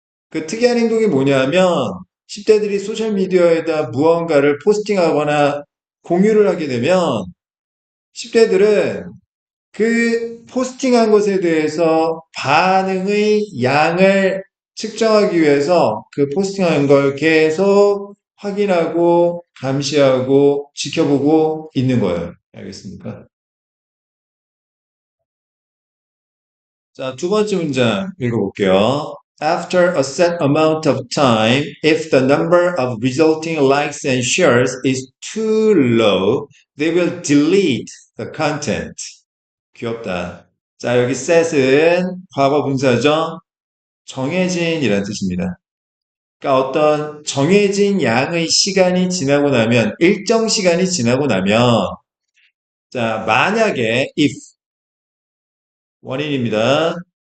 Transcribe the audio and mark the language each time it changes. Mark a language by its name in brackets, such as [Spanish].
[Korean] 그 특이한 행동이 뭐냐면 10대들이 소셜미디어에다 무언가를 포스팅하거나 공유를 하게 되면 10대들은 그 포스팅한 것에 대해서 반응의 양을 측정하기 위해서 그 포스팅한 걸 계속 확인하고 감시하고 지켜보고 있는 거예요. 알겠습니까? 자, 두 번째 문장 읽어볼게요. [English] After a set amount of time, if the number of resulting likes and shares is too low, they will delete the content. [Korean] 귀엽다. 자, 여기 set은 과거 분사죠. 정해진이라는 뜻입니다. 그러니까 어떤 정해진 양의 시간이 지나고 나면, 일정 시간이 지나고 나면, 자, 만약에 if 원인입니다.